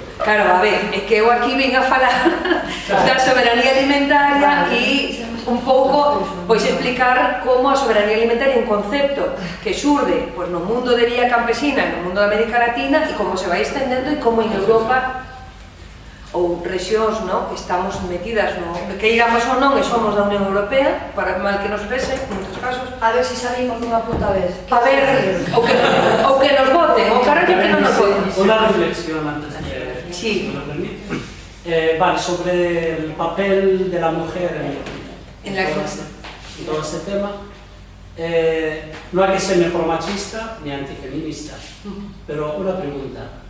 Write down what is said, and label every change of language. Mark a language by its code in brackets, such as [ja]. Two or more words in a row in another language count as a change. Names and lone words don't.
[gl] Claro, a ver, é que eu aquí vim a falar da soberanía alimentaria e un pouco, pois explicar como a soberanía alimentaria é un concepto que xurde pois, no mundo de vía campesina, no mundo da América Latina e como se vai extendendo e como en Europa ou rexións, no, que estamos metidas no que iramos ou non e somos da Unión Europea, para mal que nos pese, en moitos casos. A ver se salimos dunha puta vez. A ver, ou que nos voten, ou carallo que non nos voten. [es] Una reflexión antes de sí. si me lo permite. Vale, sobre el papel de la mujer en la clase. Todo este tema. No hay que ser ni pro-machista ni antifeminista, pero una pregunta.